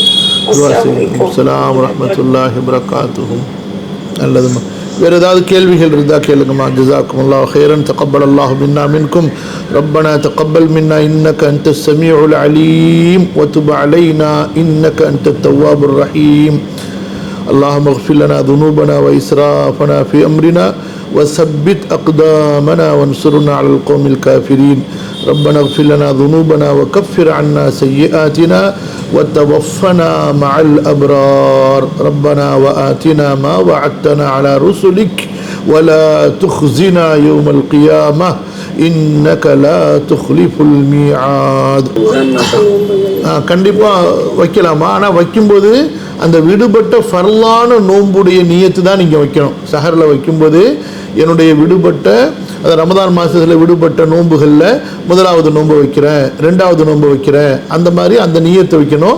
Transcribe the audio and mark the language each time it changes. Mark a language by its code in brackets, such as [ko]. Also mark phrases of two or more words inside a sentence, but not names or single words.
[ar] السلام رحمة الله وبركاته. [ta] நல்லதுமா. வேறு ஏதாவது கேள்விகள் இருந்தால் கேளுங்கம்மா. [ar] جزاكم الله خيرا. تقبل الله منا ومنكم. ربنا تقبل منا إنك أنت السميع العليم وتب علينا إنك أنت التواب الرحيم. اللهم اغفر لنا ذنوبنا وإسرافنا في أمرنا وثبت أقدامنا وانصرنا على القوم الكافرين. ربنا اغفر لنا ذنوبنا وكفر عنا سيئاتنا وتوفنا مع الأبرار. ربنا وآتنا ما وعدتنا على رسلك ولا تخزنا يوم القيامة إنك لا تخلف الميعاد. [ta] கண்டிப்பாக வைக்கலாமா? ஆனால் வைக்கும்போது அந்த விடுபட்ட ஃபர்லான நோன்புடைய நியத்து தான் நீங்கள் வைக்கணும். சஹரில் வைக்கும்போது என்னுடைய விடுபட்ட அந்த ரமதான் மாதத்தில் விடுபட்ட நோன்புகளில் முதலாவது நோன்பு வைக்கிறேன், ரெண்டாவது நோன்பு வைக்கிறேன், அந்த மாதிரி அந்த நியத்தை வைக்கணும்.